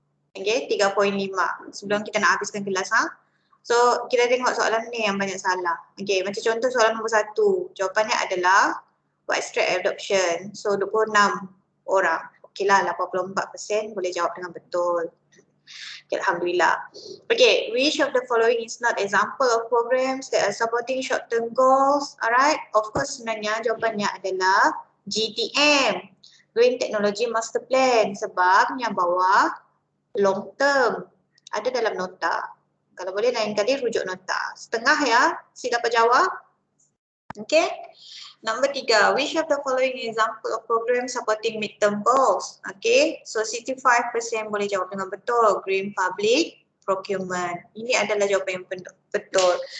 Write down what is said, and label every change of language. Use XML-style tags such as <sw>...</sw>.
<en>Okay, 3.5.</en> <ms>Sebelum kita nak habiskan kelas So, kita tengok soalan ni yang banyak salah. Okay, macam contoh soalan nombor 1. Jawapannya adalah</ms> <en>widespread adoption.</en> <ms>So, 26 orang. Okey lah, 84% boleh jawab dengan betul. Okay, Alhamdulillah.</ms> <en>Okay, which of the following is not example of programs that are supporting short-term goals? Alright, of course</en> <ms>sebenarnya jawapannya adalah GTM. Green Technology Master Plan. Sebab yang bawah</ms> <en>long term.</en> <ms>Ada dalam nota. Kalau boleh lain kali rujuk nota. Setengah ya, si dapat jawab. Okay.</ms> <en>Number 3, which of the following example of program supporting midterm goals?</en> <ms>Okay, so 65% boleh jawab dengan betul.</ms> <en>Green Public Procurement.</en> <ms>Ini adalah jawapan yang betul.</ms>